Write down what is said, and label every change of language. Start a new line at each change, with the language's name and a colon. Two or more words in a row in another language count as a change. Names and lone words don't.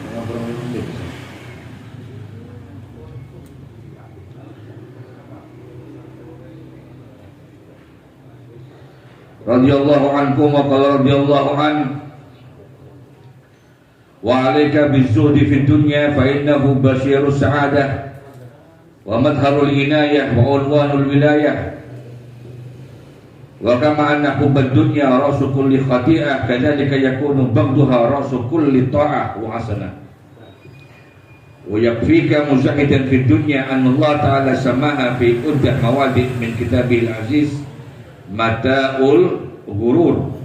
Arabic: رضي الله عنكم وقال رضي الله عن وعليك بالزهد في الدنيا فإنه بشير السعادة ومظهر العناية وعنوان الولاية وكما أن حب الدنيا رأس كل خطيئة كذلك يكون بغضها رأس كل طاعة وحسنة ويكفيك مزهدا في الدنيا أن الله تعالى سماها في عدة مواضع من الكتاب العزيز متاع الغرور.